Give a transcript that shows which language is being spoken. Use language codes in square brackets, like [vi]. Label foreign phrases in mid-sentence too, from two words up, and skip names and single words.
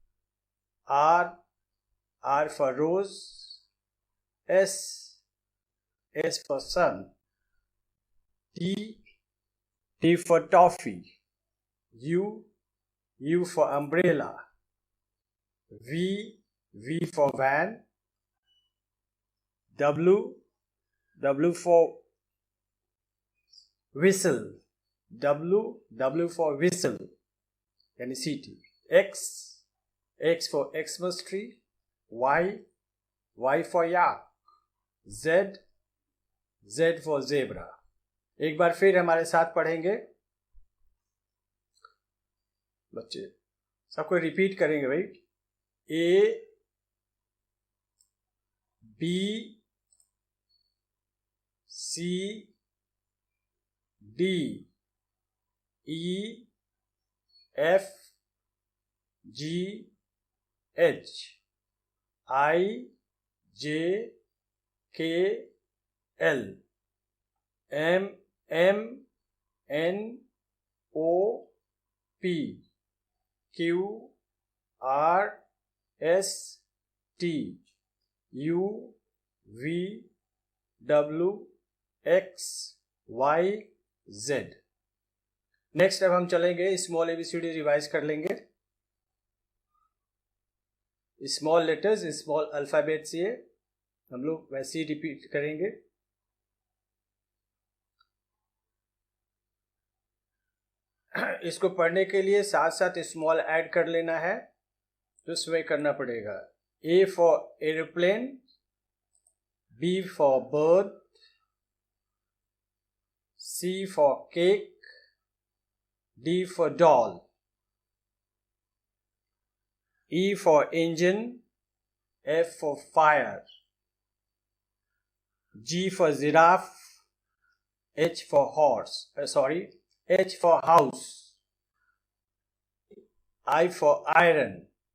[en] R for rose, S for sun, T for toffee, U for umbrella, V for van, W for whistle, W for whistle, [hi] यानी सीटी, [en] X for Xmas tree, Y for yak, Z for zebra। [hi] एक बार फिर हमारे साथ पढ़ेंगे बच्चे, सबको रिपीट करेंगे भाई। [en] A B C D E F G H I J K L M N O P Q R S T U V W X Y Z। [hi] नेक्स्ट अब हम चलेंगे, [en] small ABCD [hi] रिवाइज कर लेंगे। [en] small letters, small alphabet [hi] से हम लोग वैसे ही रिपीट करेंगे। इसको पढ़ने के लिए साथ साथ [en] small add [hi] कर लेना है, तो इसमें करना पड़ेगा। [en] A for airplane, B for bird, C for cake, D for doll, E for engine, F for fire, G for giraffe, H for house, I for iron.